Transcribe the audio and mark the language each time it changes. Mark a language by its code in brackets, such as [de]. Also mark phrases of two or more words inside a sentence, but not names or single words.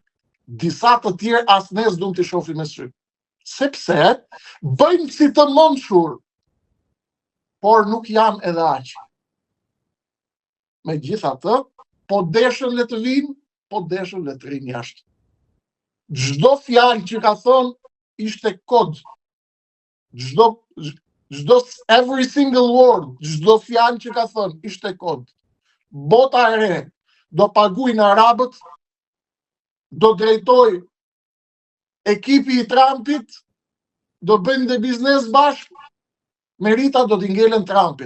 [sq] Disa të tjerë as ne s'duam të shohim me sy. Sepse bëjnë si të mençur, por nuk janë edhe aq. Megjithatë, po deshën le të vinë, po deshën le të rinë jashtë. Çdo fjalë që ka thënë ishte kod. [en] Every single word, [sq] çdo fjalë që ka thënë ishte kod. Bota e re do paguajnë arabët, do drejtoj ekipi i Trumpit, do bëjnë dhe biznes bashkë, merita do t'i ngelen Trumpit.